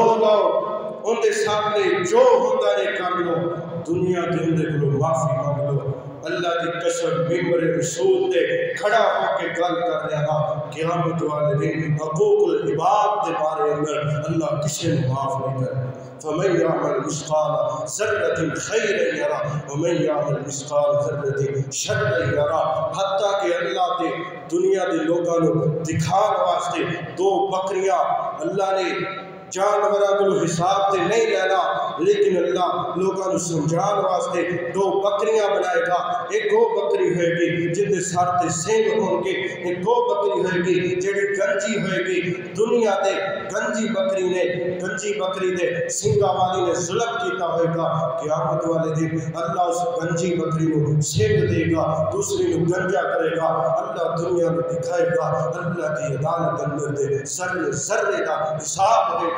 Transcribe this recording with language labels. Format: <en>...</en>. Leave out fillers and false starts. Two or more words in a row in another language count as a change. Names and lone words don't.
<pa>لو، ان دے سامنے جو ہوتا ہے کر لو، دنیا دے ان دے کلو معافی مانگ لو، اللہ دی قسم ممبر رسول دے کھڑا ہو کے گل کر رہا قیامت والے دن حقوق العباد دے بارے اندر اللہ کسی نے معاف نہیں کرے،</pa> <ar>فمن يعمل مثقال ذرة خيرا يره ومن يعمل مثقال ذرة شرا يره،</ar> <pa>حتیٰ کہ اللہ دے دنیا دے لوگاں نو دکھان واسطے دو بکریاں اللہ نے جانوراں کو حساب تے نہیں لینا، لیکن اللہ لوگاں نوں سمجھان واسطے دو بکریاں بنائے گا۔ ایک وہ بکری ہوئے گی جن دے سر تے سنگ ہون گے، ایک وہ بکری ہوئے گی جڑی گنجی ہوئے گی۔ دنیا دے گنجی بکری دے سنگاں والی نے ظلم کیتا ہوئے گا، قیامت والے دن اللہ اس گنجی بکری نو سنگ دے گا، دوسری نو گنجا کرے گا۔ اللہ دنیا نو دکھائے گا، اللہ کی عدالت اندر دے ذرے دا حساب ہوئے گا۔</pa>